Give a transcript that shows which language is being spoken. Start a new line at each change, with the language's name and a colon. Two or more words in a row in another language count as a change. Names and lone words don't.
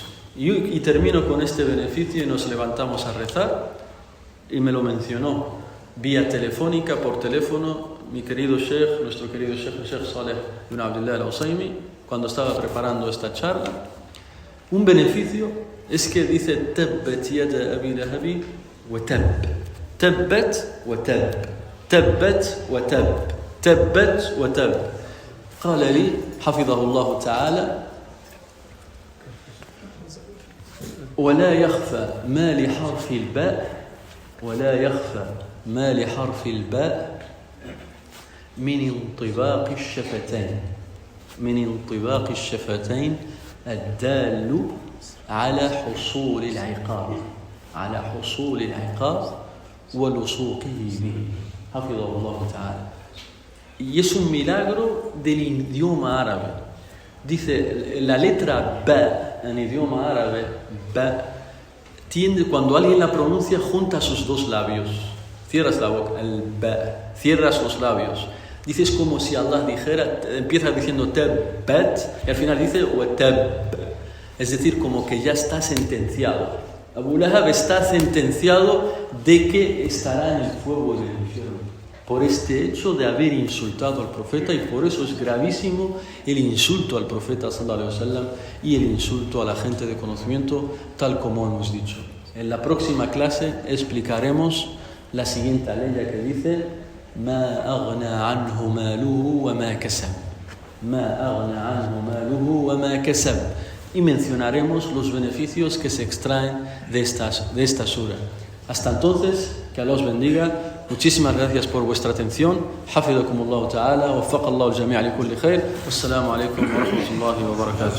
Spanish: Y termino con este beneficio y nos levantamos a rezar. Y me lo mencionó vía telefónica, por teléfono, mi querido Sheikh, nuestro querido Sheikh Saleh ibn Abdullah al-Usaymi, cuando estaba preparando esta charla. Un beneficio es que dice
Arabic: تبت يدا أبي لهب وتب. تبت وتب. تبت وتب. تبت وتب. قال لي حفظه الله تعالى ولا يخفى ما لحرف الباء من انطباق الشفتين الدال على حصول العقاب ولصوقه به حفظه الله تعالى.
Spanish: Y es un milagro del idioma árabe. Dice, la letra ba en idioma árabe, ba, cuando alguien la pronuncia, junta sus dos labios. Cierras la boca, el ba, cierras los labios. Dice, es como si Allah dijera, empieza diciendo tabbat y al final dice
Arabic: وتب.
Spanish: Es decir, como que ya está sentenciado. Abu Lahab está sentenciado de que estará en el fuego del infierno por este hecho de haber insultado al profeta, y por eso es gravísimo el insulto al profeta
Arabic: صلى الله عليه وسلم
Spanish: y el insulto a la gente de conocimiento, tal como hemos dicho. En la próxima clase explicaremos la siguiente ley que dice
Arabic: ما أغنى عنه ماله وما كسب
Spanish: y mencionaremos los beneficios que se extraen de esta sura. Hasta entonces, que Allah os bendiga. Muchísimas gracias por vuestra atención.
Arabic: حفظكم الله تعالى ووفق الله الجميع لكل خير. والسلام عليكم ورحمة الله وبركاته.